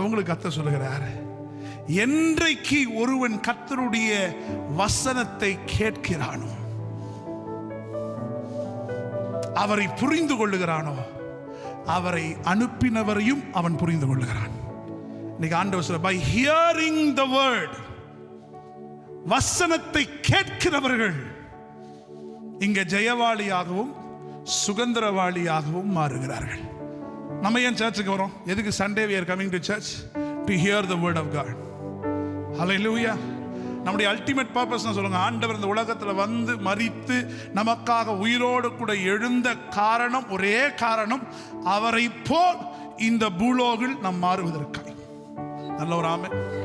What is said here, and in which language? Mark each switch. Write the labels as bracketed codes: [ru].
[ta] அவங்களுக்கு கர்த்தர் சொல்லுகிறார், என்றைக்கு ஒருவன் கர்த்தருடைய வசனத்தை கேட்கிறானோ, அவரை புரிந்து கொள்ளுகிறானோ, அவரை அனுப்பினவரையும் அவன் புரிந்து கொள்ளுகிறான். இன்னைக்கு ஆண்டவர் சொல்ல, [en] by hearing the word, [ta] வசனத்தை கேட்கிறவர்கள் இங்க ஜெயவாளியாகவும் சுகந்திரவாளியாகவும் மாறுகிறார்கள். நம்ம ஏன் சர்ச்சுக்கு வரோம்? எதுக்கு? [en] Sunday we are coming to church to hear the word of God. Hallelujah. [ta] நம்முடைய அல்டிமேட் பர்பஸ் சொல்லுங்க, ஆண்டவர் இந்த உலகத்தில் வந்து மரித்து நமக்காக உயிரோடு கூட எழுந்த காரணம், ஒரே காரணம், அவரை போல் இந்த பூலோகில் நாம் மாறுவதற்காக. நல்ல ஒரு ஆமென்.